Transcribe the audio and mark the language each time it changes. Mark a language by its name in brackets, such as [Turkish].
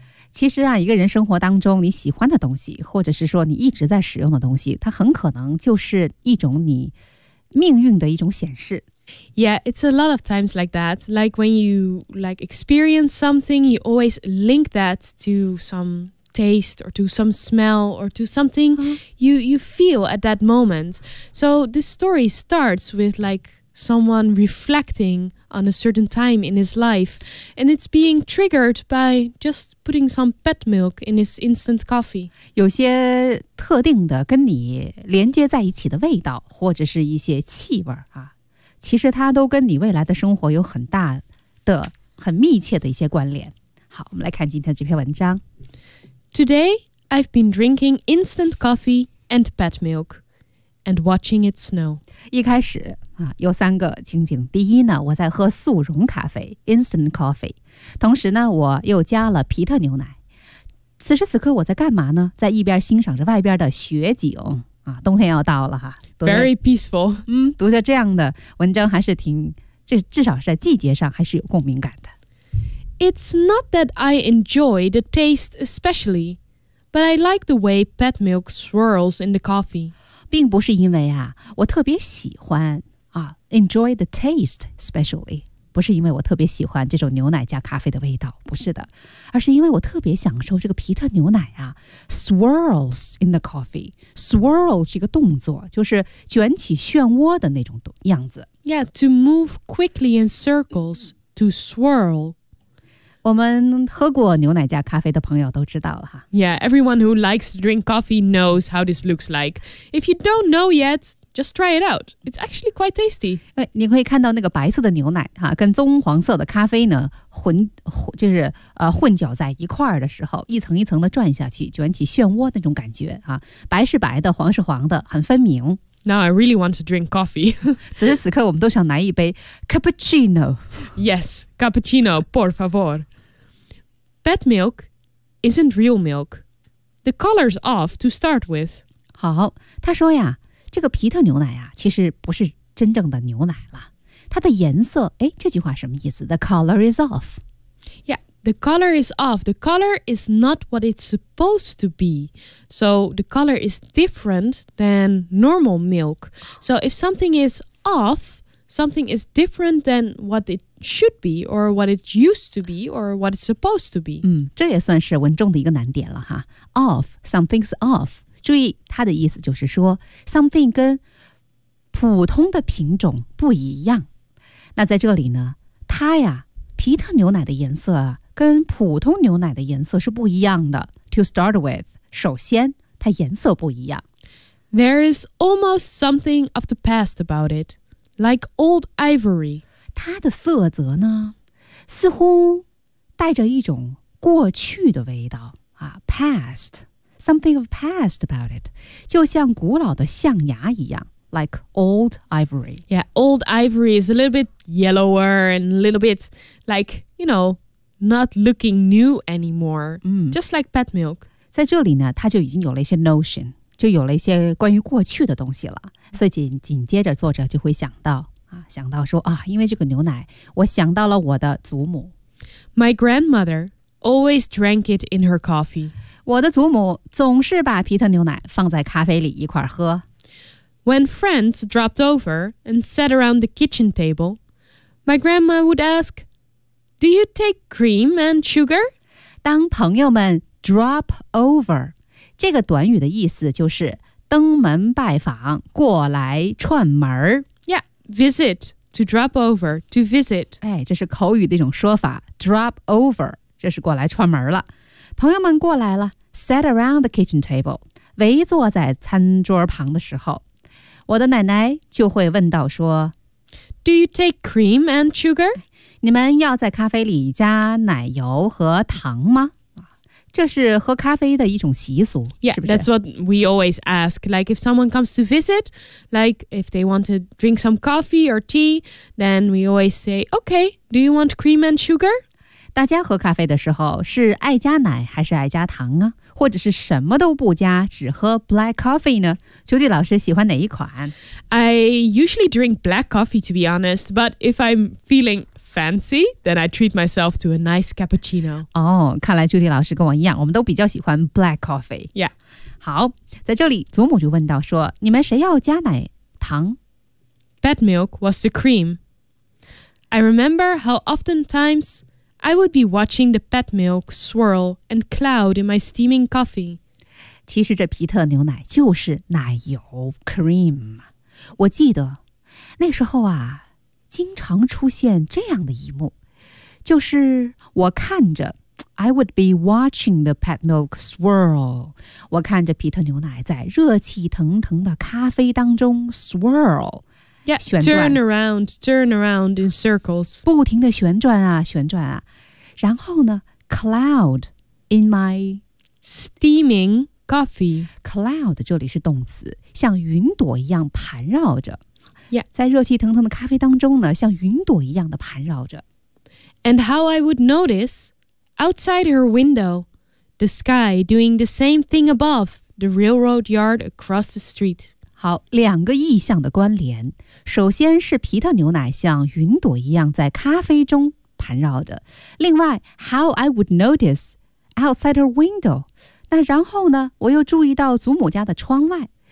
[Chinese] 其实啊，一个人生活当中你喜欢的东西，或者是说你一直在使用的东西，它很可能就是一种你命运的一种显示。 [English] Yeah, it's a lot of times like that. Like when you like experience something, you always link that to some taste or to some smell or to something you feel at that moment. So this story starts with like someone reflecting on a certain time in his life, and it's being triggered by just putting some pet milk in his instant coffee. [Chinese] 有些特定的跟你连接在一起的味道，或者是一些气味啊。其实它都跟你未来的生活有很大的、很密切的一些关联。好，我们来看今天这篇文章。 [English] Today, I've been drinking instant coffee and pet milk and watching it snow. [Chinese] 一开始啊，有三个情景。第一呢，我在喝速溶咖啡 [English] instant coffee， [Chinese] 同时呢，我又加了皮特牛奶。此时此刻我在干嘛呢？在一边欣赏着外边的雪景。啊、冬天要到了哈 [English] ，Very peaceful。 [Chinese] 嗯，读着这样的文章还是挺，这至少是在季节上还是有共鸣感的。 [English] It's not that I enjoy the taste especially, but I like the way pet milk swirls in the coffee。 [Chinese] 并不是因为啊，我特别喜欢啊 ， [English] enjoy the taste especially， [Chinese] 不是因为我特别喜欢这种牛奶加咖啡的味道，不是的，而是因为我特别享受这个皮特牛奶啊。 [English] Swirls in the coffee. [Chinese] Swirl 是一个动作，就是卷起漩涡的那种样子。 [English] Yeah, to move quickly in circles, to swirl. [Chinese] 我们喝过牛奶加咖啡的朋友都知道了哈。 [English] Yeah, everyone who likes to drink coffee knows how this looks like. If you don't know yet, just try it out. It's actually quite tasty. [Chinese] 你可以看到那个白色的牛奶哈，跟棕黄色的咖啡呢混就是混搅在一块儿的时候，一层一层的转下去，卷起漩涡那种感觉啊，白是白的，黄是黄的，很分明。 [English] Now I really want to drink coffee. [Chinese] 此时此刻，我们都想来一杯 cappuccino. [English] Yes, cappuccino, [Spanish] por favor. [English] Pet milk isn't real milk. The color's off to start with. [Chinese] 好，他说呀，这个皮特牛奶啊，其实不是真正的牛奶了。它的颜色，哎，这句话什么意思 ？ [English] The color is off. Yeah, the color is off. The color is not what it's supposed to be. So the color is different than normal milk. So if something is off, something is different than what it should be, or what it used to be, or what it's supposed to be. [Chinese] 嗯，这也算是文中的一个难点了哈。 [English] Off, something's off. [Chinese] 注意，它的意思就是说 something 跟普通的品种不一样。那在这里呢，它呀，皮特牛奶的颜色跟普通牛奶的颜色是不一样的。 [English] To start with, [Chinese] 首先它颜色不一样。 [English] There is almost something of the past about it, like old ivory. [Chinese] 它的色泽呢，似乎带着一种过去的味道啊 ， [English] past, something of past about it, [Chinese] 就像古老的象牙一样。 [English] Like old ivory. Yeah, old ivory is a little bit yellower and a little bit like, you know, not looking new anymore.、 Mm. Just like pet milk. [Chinese] 在这里呢，它就已经有了一些 notion， 就有了一些关于过去的东西了。所以紧接着作者就会想到啊，想到说啊，因为这个牛奶，我想到了我的祖母。 [English] My grandmother always drank it in her coffee. [Chinese] 我的祖母总是把皮特牛奶放在咖啡里一块喝。 [English] When friends dropped over and sat around the kitchen table, my grandma would ask, "Do you take cream and sugar?" [Chinese] 当朋友们 drop over， 这个短语的意思就是登门拜访，过来串门。 [English] Yeah, visit to drop over to visit. [Chinese] 哎，这是口语的一种说法 ，drop over， 这是过来串门了。朋友们过来了 ， [English] sat around the kitchen table， [Chinese] 围坐在餐桌旁的时候，我的奶奶就会问到说 [English] Do you take cream and sugar? [Chinese] 你们要在咖啡里加奶油和糖吗？这是喝咖啡的一种习俗 [English] Yeah, [Chinese] 是不是 [English] that's what we always ask. Like if someone comes to visit, like if they want to drink some coffee or tea, then we always say, okay, do you want cream and sugar? [Chinese] 大家喝咖啡的时候是爱加奶还是爱加糖啊？或者是什么都不加，只喝 black coffee 呢？朱迪老师喜欢哪一款？ [English] I usually drink black coffee, to be honest, but if I'm feeling fancy, then I treat myself to a nice cappuccino. [Chinese] 哦，看来朱迪老师跟我一样，我们都比较喜欢 black coffee. [English] Yeah. [Chinese] 好，在这里，祖母就问到说，你们谁要加奶糖？ [English] Pet milk was the cream. I remember how oftentimes... I would be watching the pet milk swirl and cloud in my steaming coffee. [Chinese] 其实这皮特牛奶就是奶油 cream. 我记得那时候啊，经常出现这样的一幕，就是我看着 [English] I would be watching the pet milk swirl. [Chinese] 我看着皮特牛奶在热气腾腾的咖啡当中 swirl. [English] Yeah, turn around in circles. [Chinese] 不停地旋转啊，旋转啊。然后呢 ,cloud in my [English] steaming coffee. [Chinese] Cloud 这里是动词，像云朵一样盘绕着。 [English] Yeah. [Chinese] 在热气腾腾的咖啡当中呢，像云朵一样的盘绕着。 [English] And how I would notice, outside her window, the sky doing the same thing above the railroad yard across the street. [Chinese] 好，两个意象的关联。首先是皮特牛奶像云朵一样在咖啡中盘绕着。另外 , [English] how I would notice outside her window. [Chinese] 那然后呢，我又注意到祖母家的窗外。